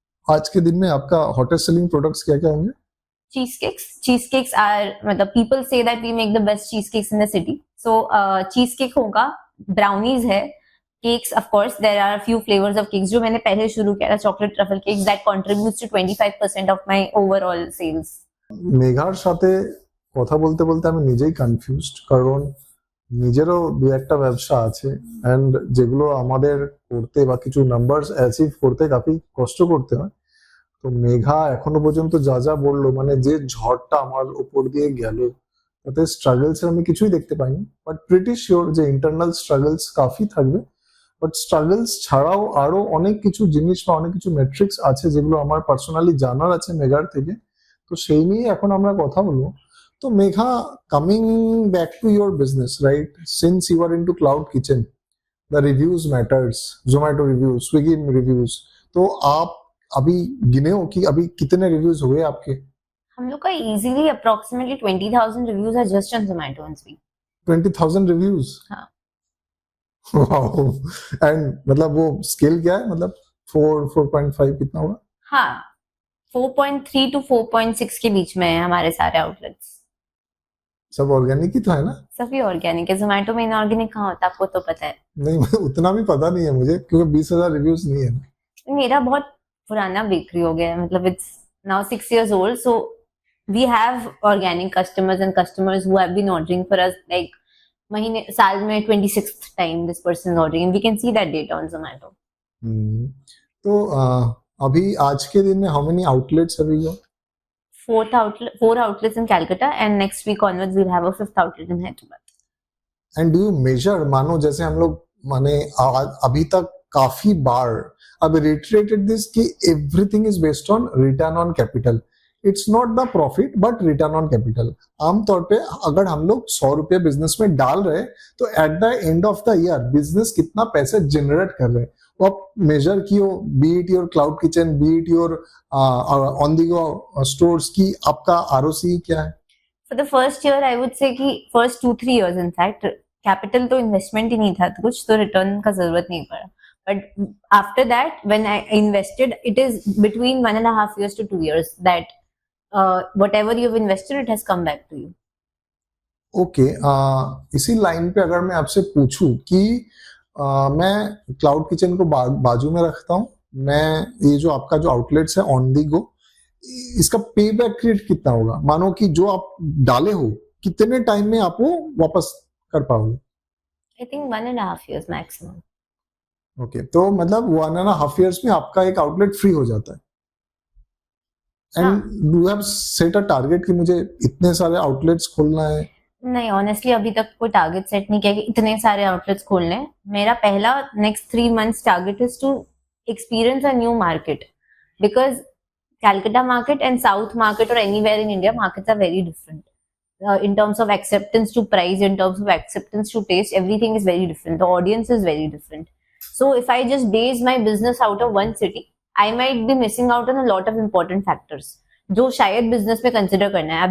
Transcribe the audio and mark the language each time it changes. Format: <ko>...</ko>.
<hi>आज के दिन में आपका</hi> <en>hottest selling products</en> <hi>क्या क्या होंगे?</hi> <en>Cheesecakes are,</en> <hi>मतलब</hi> <en>people say that we make the best cheesecakes in the city. So cheesecake होगा, brownies है, cakes, of course there are a few flavors of cakes</en> <hi>जो मैंने पहले शुरू किया था,</hi> <en>chocolate truffle cakes that contributes to 25% of my overall sales.</en> <bn>মেঘার সাথে কথা বলতে বলতে আমি নিজেই কনফিউজড, কারণ নিজেরও দু একটা ব্যবসা আছে,</bn> <en>and</en> <bn>যেগুলো আমাদের করতে বা কিছু নাম্বারস অ্যাচিভ করতে</bn> <hi>কাফি</hi> <bn>কষ্ট করতে হয়. তো মেঘা এখনো পর্যন্ত যা যা বললো, মানে যে ঝড়টা আমার উপর দিয়ে গেল, তাতে</bn> <en>struggles</en> <bn>আমি কিছুই দেখতে পাইনি,</bn> <en>but pretty sure</en> <bn>যে</bn> <en>internal struggles</en> <hi>কাফি</hi> <bn>থাকবে.</bn> <en>but struggles</en> <bn>ছাড়াও আরো অনেক কিছু জিনিস বা অনেক কিছু মেট্রিক্স আছে যেগুলো</bn> <en>আমার পার্সোনালি</en> <bn>জানার আছে মেঘার থেকে, তো সেই নিয়ে এখন আমরা কথা বলবো. তো Megha,</bn> <en>coming back to your business, right, since you are into cloud kitchen, the reviews matters, Zomato reviews, Swiggy reviews,</en> <hi>तो अभी गिने हो कि अभी कितने रिव्यूज हुए आपके? हम लोग का</hi> <en>Easily approximately 20,000 reviews are just on Zomato on Swiggy. 20,000 reviews?</en> <hi>हाँ.</hi> <en>Wow. And</en> <hi>मतलब वो स्केल क्या है, मतलब 4.5 कितना होगा? हाँ,</hi> <en>4.3 to 4.6</en> <hi>के बीच में है हमारे सारे आउटलेट्स. सब ऑर्गेनिक ही तो है ना? सभी ऑर्गेनिक है. जोमेटो में इनऑर्गेनिक कहाँ होता है, आपको तो पता है. नहीं उतना भी पता नहीं है मुझे, क्योंकि 20,000 रिव्यूज नहीं है ना. मेरा बहुत पुराना बेकरी हो गया है,</hi> <en>मतलब it's now 6 years old, so we have organic customers and customers who have been ordering for us like</en> <hi>महीने साल में</hi> <en>26th time this person is ordering, and we can see that data on Zomato.</en> <hi>तो अभी आज के दिन में</hi> <en>How many outlets have you? 4 outlets in Calcutta, and next week onwards we'll have a 5th outlet in Hyderabad. And do you measure,</en> <hi>मानो जैसे हम लोग माने अभी तक काफी बार</hi> <en>अब reiterated this कि everything is based on return on capital. It's not the profit but return on capital.</en> <hi>आमतौर पे अगर हम लोग 100 रुपये बिजनेस में डाल रहे हैं तो</hi> <en>at the end of the year</en> <hi>business कितना पैसे जनरेट कर रहे हैं वो आप मेजर कियो,</hi> <en>be it your cloud kitchen, be it your on the go stores</en> <hi>की आपका आरओसी क्या है?</hi> <en>For the first year I would say</en> <hi>कि</hi> <en>first 2-3 years in fact</en> <hi>capital तो इन्वेस्टमेंट ही नहीं था, तो कुछ तो रिटर्न का जरूरत नहीं पड़ा.</hi> <en>But after that when I invested it is between 1.5 years to 2 years that whatever you've invested it has come back to you. Okay.</en> <hi>इसी लाइन पे अगर मैं आपसे पूछूं कि मैं क्लाउड किचन को बाजू में रखता हूं, मैं ये जो आपका जो आउटलेट्स है ऑन दी गो, इसका पे बैक पीरियड कितना होगा? मानो कि जो आप डाले हो कितने टाइम में आप वो वापस कर पाओगे?</hi> <en>I think 1.5 years maximum. Okay.</en> <hi>तो मतलब 1.5 years में आपका एक आउटलेट फ्री हो जाता है.</hi> <en>and do have set a target</en> <hi>कि मुझे इतने सारे आउटलेट्स खोलना है? नहीं, ऑनेस्टली अभी तक कोई टारगेट सेट नहीं किया कि इतने सारे आउटलेट्स खोलने हैं. मेरा पहला</hi> <en>Next 3 months target is to experience a new market, because Calcutta market and South market or anywhere in India, markets are very different. In terms of acceptance to price, in terms of acceptance to taste, everything is very different. The audience is very different. So if I just base my business out of one city, I might be missing out on a lot of important factors</en> <hi>जो शायद business में consider करना है.</hi>